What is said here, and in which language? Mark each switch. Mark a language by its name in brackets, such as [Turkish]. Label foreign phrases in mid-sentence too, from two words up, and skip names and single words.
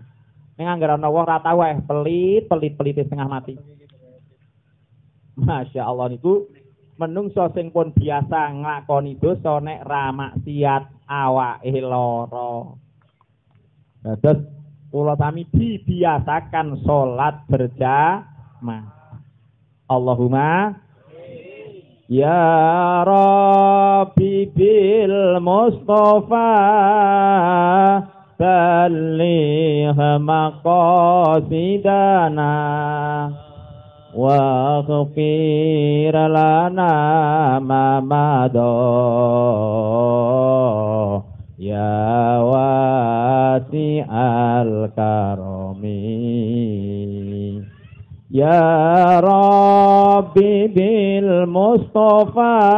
[Javanese] Ning anggere ana wong ra tau pelit setengah mati. [Arabic] ما شاء الله [Javanese] niku menungso sing pun biasa nglakoni dosa nek ra maksiat awake lara. Dados kula sami dibiasakan salat berjamaah. [Arabic] اللهم يا ربي بالمصطفى بلغ مقاصدنا واغفر لنا ما مضى يا واسع الكرم يا ربي بالمصطفى